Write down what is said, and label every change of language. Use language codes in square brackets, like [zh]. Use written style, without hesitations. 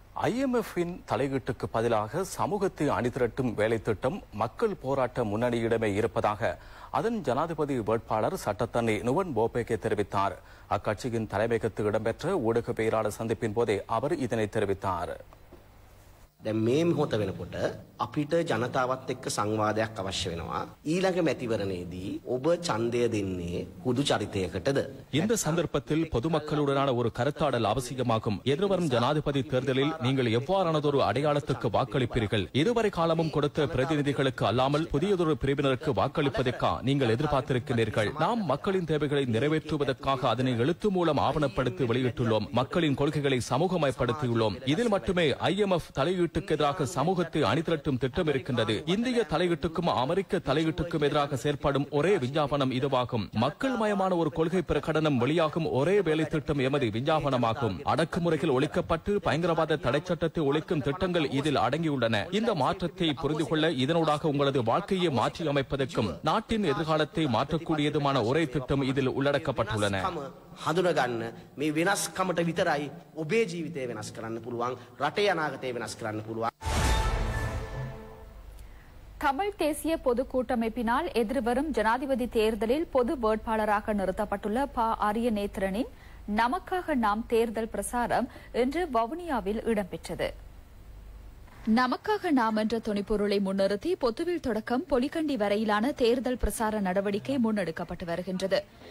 [ta] IMF-இன் தலையீட்டுக்கு பதிலாக சமூகத்தை அணிதிரட்டும் வேலை திட்டம் மக்கள் போராட்ட முன்னணியிடமே இருப்பதாக அதன் ஜனாதிபதி வேட்பாளர் சட்டத்தரணி நுவன் போபேகே தெரிவித்தார். அக்கட்சியின் தலைமையகத்தில் இடம்பெற்ற ஊடகவியலாளர் சந்திப்பின் போதே அவர் இதனை தெரிவித்தார். [si] දැන් මේ මොහොත වෙනකොට අපිට ජනතාවත් එක්ක සංවාදයක් අවශ්‍ය වෙනවා. ඊළඟ මැතිවරණයේදී ඔබ ඡන්දය දෙන්නේ හුදු චරිතයකටද? [ta] இந்த சந்தர்ப்பத்தில் பொதுமக்களுடனான ஒரு கருத்தாடல் அவசியமாகும். எதிர்வரும் ஜனாதிபதி தேர்தலில் நீங்கள் எவ்வாறானதொரு அடையாளத்துக்கு வாக்களிப்பீர்கள்? இதுவரை காலமும் கொடுத்த பிரதிநிதிகளுக்கு அல்லாமல் புதியதொரு பிரிவினருக்கு வாக்களிப்பதற்கா நீங்கள் எதிர்பார்த்திருக்கிறீர்கள்? நாம் மக்களின் தேவைகளை நிறைவேற்றுவதற்காக அதனை எழுத்து மூலம் ஆவணப்படுத்தி வெளியிட்டுள்ளோம். மக்களின் கொள்கைகளை சமூகமயப்படுத்தியுள்ளோம். இதில் மட்டுமே IMF தலையீட்டுக்கு எதிராக சமூகத்தை அணிதிரட்டும் திட்டம் இருக்கின்றது. இந்திய தலையீட்டுக்கும் அமெரிக்க தலையீட்டுக்கும் எதிராக செயற்படும் ஒரே விஞ்ஞாபனம் இதுவாகும். மக்கள் மயமான ஒரு கொள்கை பிரகடனம் வெளியாகும் ஒரே வேலை திட்டம் எமது விஞ்ஞாபனமாகும். அடக்குமுறைகள் ஒழிக்கப்பட்டு பயங்கரவாத தடை சட்டத்தை ஒழிக்கும் திட்டங்கள் இதில் அடங்கியுள்ளன. இந்த மாற்றத்தை புரிந்து கொள்ள இதனூடாக உங்களது வாழ்க்கையை மாற்றி அமைப்பதற்கும் நாட்டின் எதிர்காலத்தை மாற்றக்கூடியதுமான ஒரே திட்டம் இதில் உள்ளடக்கப்பட்டுள்ளன. [si] හඳුනගන්න මේ වෙනස්කමට විතරයි ඔබේ ජීවිතය වෙනස් කරන්න පුළුවන්, රටේ අනාගතය වෙනස් කරන්න පුළුවන්. [ta] தமிழ் தேசிய பொது கூட்டமைப்பினால் எதிர்வரும் ஜனாதிபதி தேர்தலில் பொது வேட்பாளராக நிறுத்தப்பட்டுள்ள அரியநேத்திரனின் நமக்காக நாம் தேர்தல் பிரசாரம் இன்று வவுனியாவில் இடம்பெற்றது. நமக்காக நாம் என்ற துணிப்பொருளை முன்னிறுத்தி பொத்துவில் தொடக்கம் பொலிகண்டி வரையிலான தேர்தல் பிரசார நடவடிக்கை முன்னெடுக்கப்பட்டு வருகின்றது.